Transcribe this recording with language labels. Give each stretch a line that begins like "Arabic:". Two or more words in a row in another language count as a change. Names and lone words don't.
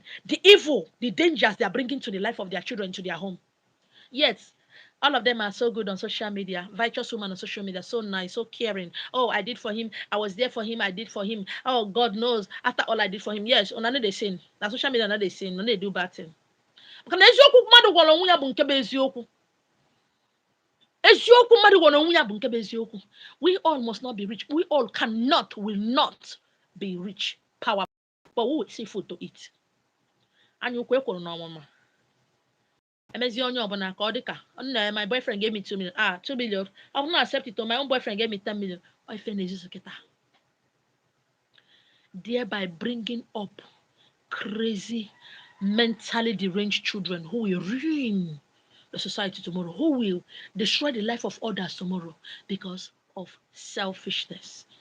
English: The evil, the dangers they are bringing to the life of their children, to their home. Yet, all of them are so good on social media. Virtuous woman on social media, so nice, so caring. Oh, I did for him. I was there for him. I did for him. Oh, God knows. After all I did for him, yes, on another sin. Na social media, another sin. No, they do bad thing.
Igbo: Because eziokwu mmadụ gwara onwe ya bụ nke bụ eziokwu. Eziokwu mmadụ gwara onwe ya bụ nke bụ eziokwu.
English: We all must not be rich. We all will not be rich, powerful, but we will see food to eat.
Igbo: Anyị ukwu ekwuru n'ọmụma. Emezi onye ọbụla ka ọ dị ka
English: my boyfriend gave me 2 million. 2 million. I will not accept it. My own boyfriend gave me 10 million. Thereby bringing up crazy, mentally deranged children who will ruin the society tomorrow, who will destroy the life of others tomorrow because of selfishness.